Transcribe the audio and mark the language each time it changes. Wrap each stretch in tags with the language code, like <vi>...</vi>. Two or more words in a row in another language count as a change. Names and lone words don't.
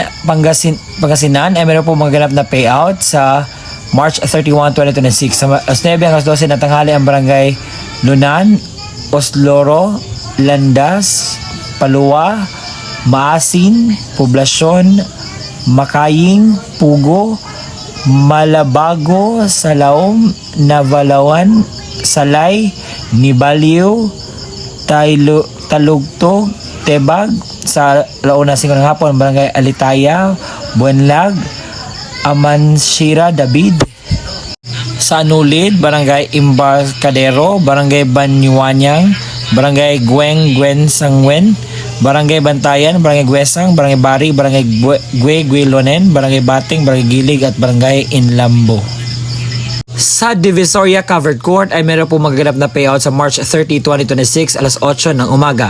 <tl>Pangasinan, ay meron po magaganap na payout sa March 31, 2026. Sa 9 hanggang 12 na tanghali ang Barangay Lunan, Osloro, Landas, Palua, Maasin, Poblasyon, Makaying, Pugo, Malabago, Salaom, Navalawan, Salay, Nibaliw, Talugtog, Tebag, sa Launa 5 ng hapon, Barangay Alitaya, Buenlag, Amanshira, David. Sa Anulid, Barangay Embarcadero, Barangay Banyuanyang, Barangay Gwen Sangwen, Barangay Bantayan, Barangay Guesang, Barangay Bari, Barangay Guelonen, Barangay Bating, Barangay Gilig at Barangay Inlambo. Sa Divisoria Covered Court ay meron po magaganap na payout sa March 30, 2026 alas 8 ng umaga.</tl>